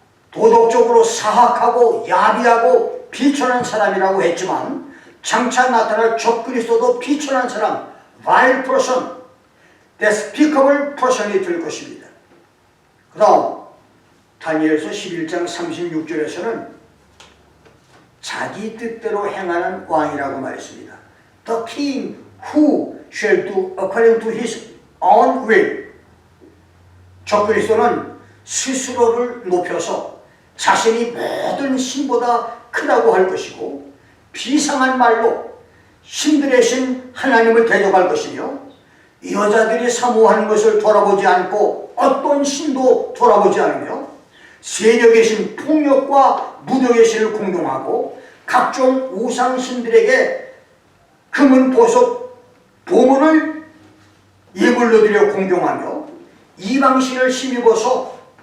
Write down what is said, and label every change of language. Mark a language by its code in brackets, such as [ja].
[ko] 도덕적으로 사악하고 야비하고 비천한 사람이라고 했지만 장차 나타날 적그리스도도 비천한 사람, [en] vile person, despicable person [ko] 이 될 것입니다. 그 다음 다니엘서 11장 36절에서는 자기 뜻대로 행하는 왕이라고 말했습니다. [en] The king who shall do according to his own will. [ko] 적그리스도는 스스로를 높여서 자신이 모든 신보다 크다고 할 것이고 비상한 말로 신들의 신 하나님을 대적할 것이며 여자들이 사모하는 것을 돌아보지 않고 어떤 신도 돌아보지 않으며 세력의 신 폭력과 무력의 신을 공경하고 각종 우상신들에게 금은 보석, 보물을 예물로 드려 공경하며 이방신을 힘입어서